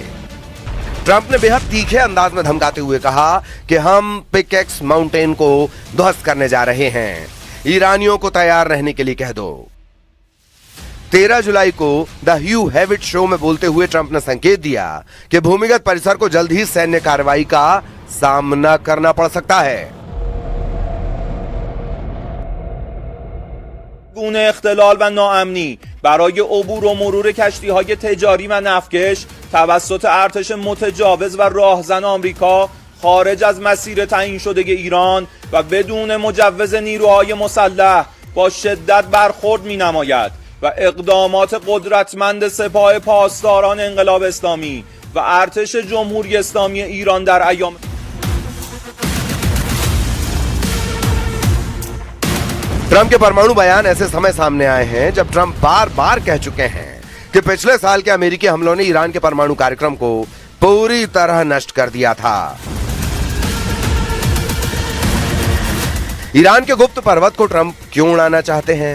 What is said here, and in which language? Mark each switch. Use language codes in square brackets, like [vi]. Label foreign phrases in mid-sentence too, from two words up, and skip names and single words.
[hi] ट्रंप ने बेहद तीखे अंदाज में धमकाते हुए कहा कि हम पिकेक्स माउंटेन को ध्वस्त करने जा रहे हैं, ईरानियों को तैयार रहने के लिए कह दो। 13 जुलाई को द ह्यू हेविट शो में बोलते हुए ट्रंप ने संकेत दिया कि भूमिगत परिसर को जल्द ही सैन्य कार्रवाई का सामना करना पड़ सकता है। [fa] گونه اختلال و ناامنی برای عبور و مرور کشتی‌های تجاری و نفتکش توسط ارتش متجاوز و راهزن آمریکا خارج از مسیر تعیین شده ایران و بدون مجوز نیروهای مسلح با شدت برخورد می‌نماید. و اقدامات قدرتمند سپاه پاسداران انقلاب اسلامی و ارتش جمهوری اسلامی ایران در ایام [hi] ट्रंप के परमाणु बयान ऐसे समय सामने आए हैं जब ट्रंप बार बार कह चुके हैं कि पिछले साल के अमेरिकी हमलों ने ईरान के परमाणु कार्यक्रम को पूरी तरह नष्ट कर दिया था। ईरान के गुप्त पर्वत को ट्रंप क्यों उड़ाना चाहते हैं?